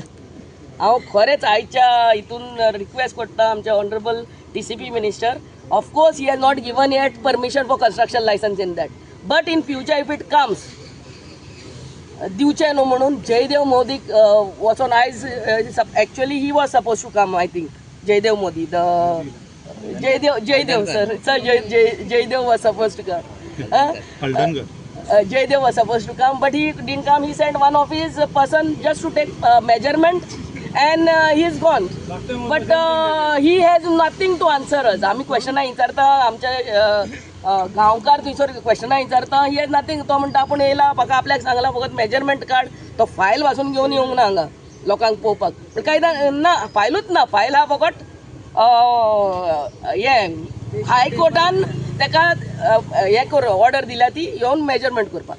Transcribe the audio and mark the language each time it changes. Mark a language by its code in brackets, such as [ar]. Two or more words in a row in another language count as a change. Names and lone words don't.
[kok] हांव खरेंच आयच्या हितून रिक्वेस्ट करता आमच्या ऑनरेबल TCP मिनिस्टर. [en] of course he has not given yet permission for construction license in that. but in future if it comes [kok] दिवचें न्हू म्हणून. [en] जयदेव मोदीक [kok] वचोन आयज [en] actually he was supposed to come. I think जयदेव मोदी जयदेव सर जयदेव was supposed to come. Jaydev was supposed to come, but he didn't come. He sent one of his person just to take measurement and he is gone. But he has nothing to answer us. [kok] आमी क्वेश्चनां विचारता आमच्या गांवकार थंयसर क्वेश्चनां विचारता. [en] he has nothing. [kok] तो म्हणटा आपूण येयला म्हाका आपल्याक सांगला फकत मेजरमेंट काड. तो फायल वाचून घेवन येवंक ना हांगा लोकांक पळोवपाक. पूण कांय ना फायलूच ना. फायल हा फकत हे हायकोर्टान तेका हे कर ऑर्डर दिल्या ती येवन मेजरमेंट करपाक.